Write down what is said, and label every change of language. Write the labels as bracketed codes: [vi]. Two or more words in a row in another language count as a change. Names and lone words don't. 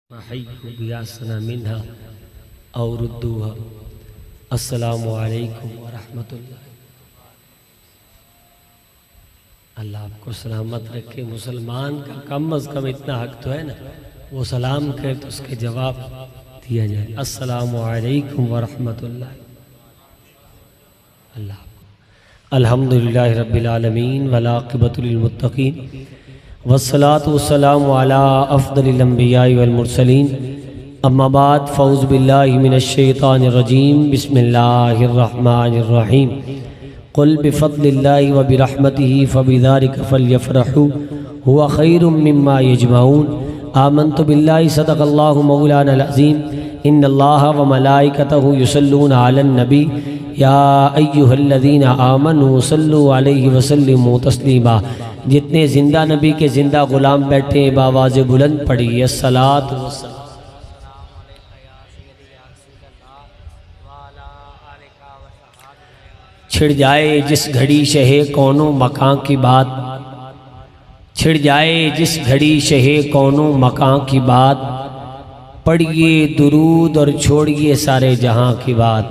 [ar] منها اور السلام عليكم ورحمة الله. [ur] اللہ آپ کو سلامت رکھے. مسلمان کا کم از کم اتنا حق تو ہے نا، وہ سلام کرے تو اس کے جواب دیا جائے. [ar] السلام عليكم ورحمة الله۔ الله الحمد لله رب العالمين والعاقبة للمتقين والصلاة والسلام على أفضل الأنبياء والمرسلين. أما بعد فأعوذ بالله من الشيطان الرجيم. بسم الله الرحمن الرحيم۔ قل بفضل الله وبرحمته فبذلك فليفرحوا هو خير مما يجمعون. آمنت بالله صدق الله مولانا العظيم. إن الله وملائكته يصلون على النبي يا أيها الذين آمنوا صلوا عليه وسلموا تسليما. [ur] جتنے زندہ نبی کے زندہ غلام بیٹھے باآواز بلند پڑھی [ar] الصلاة والسلام. [ur] چھڑ جائے جس گھڑی شہِ کون و مکاں کی بات، چھڑ جائے جس گھڑی شہِ کون و مکاں کی بات، پڑھیے درود اور چھوڑیے سارے جہاں کی بات.